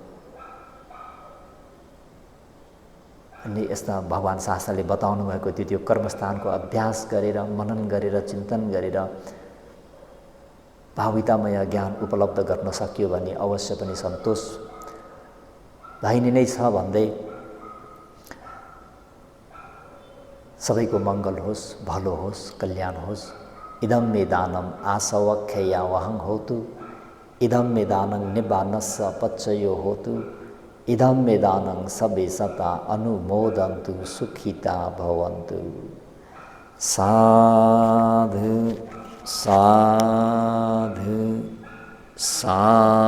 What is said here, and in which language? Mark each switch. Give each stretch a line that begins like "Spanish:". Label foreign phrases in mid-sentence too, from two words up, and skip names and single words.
Nepali: अनि यस्ता भगवान् शास्त्रले बताउनु भएको त्यो कर्मस्थानको अभ्यास गरेर, मनन गरेर, चिन्तन गरेर भावितामय ज्ञान उपलब्ध गर्न सकियो भने अवश्य पनि सन्तोष भइने नै छ भन्दै सबैको मङ्गल होस्, भलो होस्, कल्याण होस्।
Pali: इदं मे दानम् आसवख्यया वहं होतु, इदं मे दानं निब्बानस्स पच्चयो होतु, इदं मे दानं सबे सता अनुमोदन्तु सुखिता भवन्तु। साधु साधु साधु।